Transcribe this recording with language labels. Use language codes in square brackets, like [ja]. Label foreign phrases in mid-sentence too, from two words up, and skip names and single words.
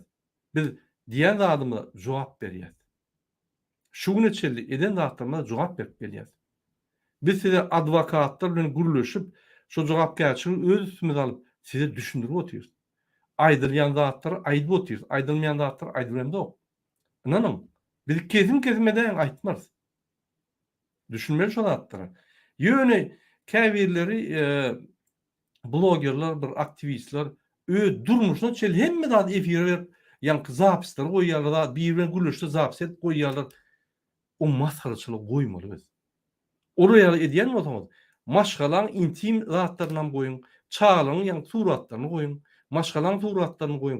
[tk] Biz diýen adamlara jogap berýär. Şu güne çeldi eden zatlarına jogap berip gelýär. Biz size adwokatlar bilen gürleşip şu jogapkärçiligi öz üstümize alyp size düşündirip otyrys. aýdylýan zatlar aýdyp otyr, aýdylmaýan zatlar aýdylmanda. Inanın, biz kesin aýtmaz. Düşünmeli şu zatlara. Ýöne käbirleri blogerler, bir aktivistler durmuşuna çel hemme zat efire berip ýanky zapyslar goýýarlar da bir bilen gülüşde zapys edip goýýarlar. O masharçylyk goýmaly biz. Oraya edýän bolsaňyz, maşgalan intim zatlaryny goýun, çağlaryň ýa suratlaryny goýun, maşgalan suratlaryny goýun.